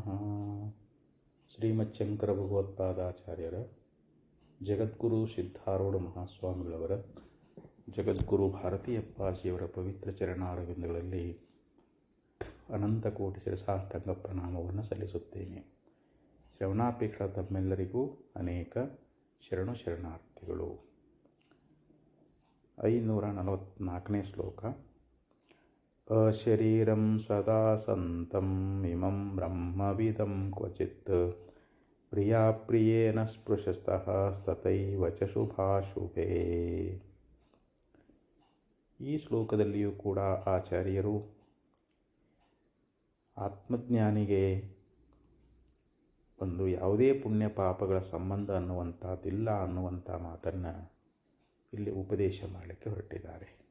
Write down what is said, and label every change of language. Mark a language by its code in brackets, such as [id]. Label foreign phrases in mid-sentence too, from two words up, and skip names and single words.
[kn] ಶ್ರೀಮಚ್ಛಂಕರ ಭಗವತ್ಪಾದಾಚಾರ್ಯರ, ಜಗದ್ಗುರು ಸಿದ್ಧಾರೂಢ ಮಹಾಸ್ವಾಮಿಗಳವರ, ಜಗದ್ಗುರು ಭಾರತೀಯಪ್ಪಾಜಿಯವರ ಪವಿತ್ರ ಚರಣಾರವಿಂದಗಳಲ್ಲಿ ಅನಂತ ಕೋಟಿ ಶಿರಸಾಷ್ಟಾಂಗ ಪ್ರಣಾಮವನ್ನು ಸಲ್ಲಿಸುತ್ತೇನೆ. ಶ್ರವಣಾಪೇಕ್ಷ ತಮ್ಮೆಲ್ಲರಿಗೂ ಅನೇಕ ಶರಣಾರ್ಥಿಗಳು. 544ನೇ ಶ್ಲೋಕ. [sa] ಅಶರೀರಂ ಸದಾ ಸಂತಂ ಇಮಂ ಬ್ರಹ್ಮವಿದಂ ಕ್ವಚಿತ್ ಪ್ರಿಯಾಪ್ರಿಯೇನ ಸ್ಪೃಶಸ್ತಃ ತಥೈವ ಚ ಶುಭಾಶುಭೇ. [kn] ಈ ಶ್ಲೋಕದಲ್ಲಿಯೂ ಕೂಡ ಆಚಾರ್ಯರು ಆತ್ಮಜ್ಞಾನಿಗೆ ಒಂದು ಯಾವುದೇ ಪುಣ್ಯ ಪಾಪಗಳ ಸಂಬಂಧ ಅನ್ನುವಂಥದ್ದಿಲ್ಲ ಅನ್ನುವಂಥ ಮಾತನ್ನು ಇಲ್ಲಿ ಉಪದೇಶ ಮಾಡಲಿಕ್ಕೆ ಹೊರಟಿದ್ದಾರೆ.